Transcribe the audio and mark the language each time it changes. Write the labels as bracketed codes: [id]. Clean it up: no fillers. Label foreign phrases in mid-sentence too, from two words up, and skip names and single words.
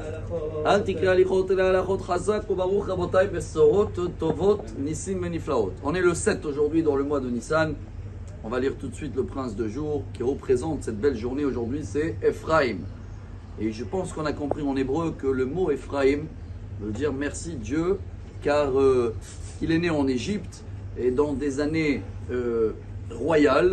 [he] אל תקרא הליכות אלא הלכות חזק וברוך רבותיי בשורות טובות ניסים ונפלאות. [fr] On est le 7 aujourd'hui dans le mois de Nissan. On va lire tout de suite le prince de jour qui représente cette belle journée aujourd'hui, c'est Ephraim. Et je pense qu'on a compris en hébreu que le mot Ephraim veut dire merci Dieu, car il est né en Égypte et dans des années royales.